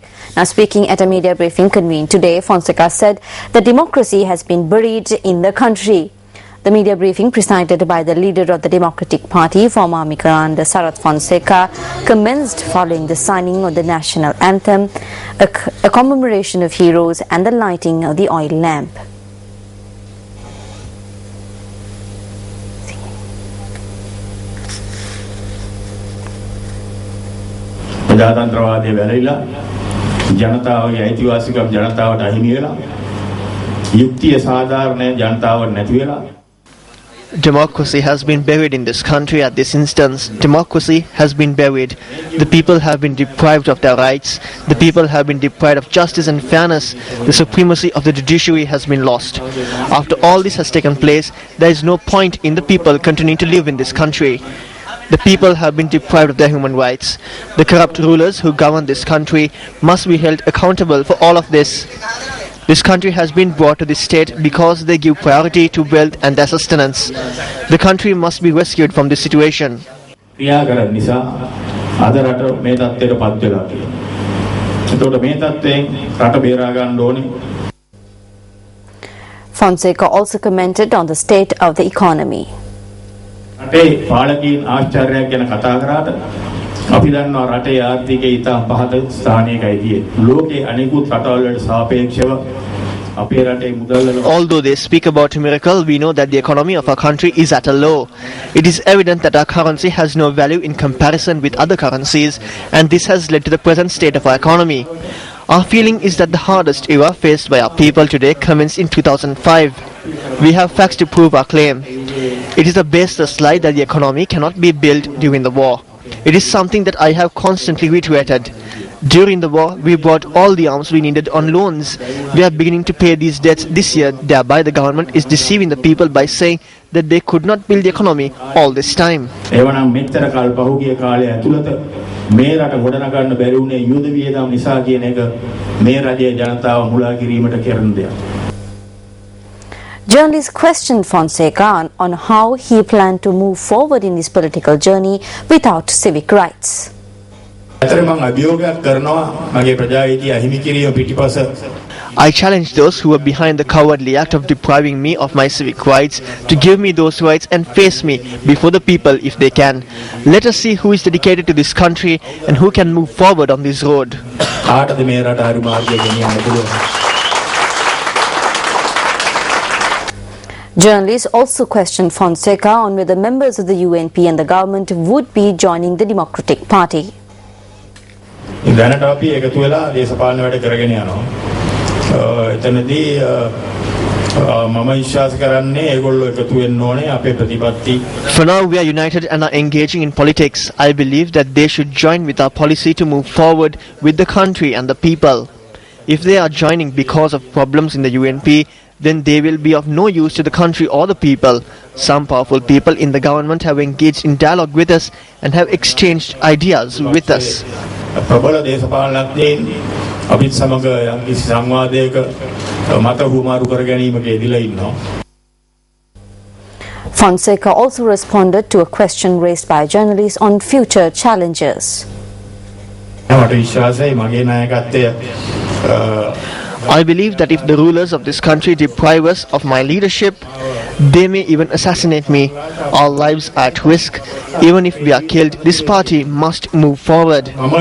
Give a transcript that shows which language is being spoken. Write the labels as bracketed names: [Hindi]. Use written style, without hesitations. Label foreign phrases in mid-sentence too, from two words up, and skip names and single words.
[English] Now speaking at a media briefing convened today, Fonseca said that democracy has been buried in the country. The media briefing presided by the leader of the Democratic Party, former Army Commander Sarath Fonseca, commenced following the signing of the national anthem, a commemoration of heroes and the lighting of the oil lamp. [Sinhala] ප්‍රජාතන්ත්‍රවාදයේ වැළලීලා ජනතාවගේ අයිතිවාසිකම් ජනතාවට අහිමි වෙලා යුක්තිය සාධාරණ ජනතාවට නැති වෙලා. [English] Democracy has been buried in this country at this instance. Democracy has been buried. The people have been deprived of their rights. The people have been deprived of justice and fairness. The supremacy of the judiciary has been lost. After all this has taken place, there is no point in the people continuing to live in this country. The people have been deprived of their human rights. The corrupt rulers who govern this country must be held accountable for all of this. This country has been brought to this state because they give priority to wealth and their sustenance. The country must be rescued from this situation. [Sinhala] ක්‍රියාකරන නිසා අද රට මේ තත්ත්වයට පත් වෙලා තියෙනවා. ඒතකොට මේ තත්ත්වයෙන් රට බේරා ගන්න ඕනේ. [English] Fonseca also commented on the state of the economy. [Sinhala] රටේ පාලකීන් ආශ්චර්යයක් ගැන කතා කරාට අපි දන්නවා රටේ ආර්ථිකය ඉතා පහත ස්ථානයකයි තියෙන්නේ. ලෝකයේ අනෙකුත් රටවල් වලට සාපේක්ෂව අපේ රටේ මුදල්. [English] Although they speak about a miracle, we know that the economy of our country is at a low. It is evident that our currency has no value in comparison with other currencies, and this has led to the present state of our economy. Our feeling is that the hardest era faced by our people today commenced in 2005. We have facts to prove our claim. It is a baseless lie that the economy cannot be built during the war. It is something that I have constantly reiterated. During the war, we bought all the arms we needed on loans. We are beginning to pay these debts this year. Thereby, the government is deceiving the people by saying that they could not build the economy all this time. [Sinhala] එවනම් මෙච්චර කල් පහුගිය කාලය ඇතුළත මේ රට ගොඩනගන්න බැරි වුණේ යුද වියදම් නිසා කියන එක මේ රජයේ ජනතාව මුලා කිරීමට කරන දෙයක්. [English] Journalists questioned Fonseca on how he planned to move forward in his political journey without civic rights. I challenge those who were behind the cowardly act of depriving me of my civic rights to give me those rights and face me before the people if they can. Let us see who is dedicated to this country and who can move forward on this road. Journalists also questioned Fonseca on whether members of the UNP and the government would be joining the Democratic Party. [Sinhala] දැනට අපි එකතු වෙලා දේශපාලන වැඩ කරගෙන යනවා. එතනදී මම විශ්වාස කරන්නේ ඒගොල්ලෝ එකතු වෙන්න ඕනේ අපේ ප්‍රතිපත්ති. [English] For now we are united and are engaging in politics. I believe that they should join with our policy to move forward with the country and the people. If they are joining because of problems in the UNP, then they will be of no use to the country or the people. Some powerful people in the government have engaged in dialogue with us and have exchanged ideas with us. [Sinhala] ප්‍රබල දේශපාලනඥයින් අපිත් සමග යම්කිසි සංවාදයක මත හුමාරු කර ගැනීමක යෙදিলা ඉන්නවා. [English] Fonseca also responded to a question raised by journalists on future challenges. [Sinhala] මට විශ්වාසයි මගේ නායකත්වය [English] I believe that if the rulers of this country deprive us of my leadership, they may even assassinate me. Our lives are at risk. Even if we are killed, this party must move forward.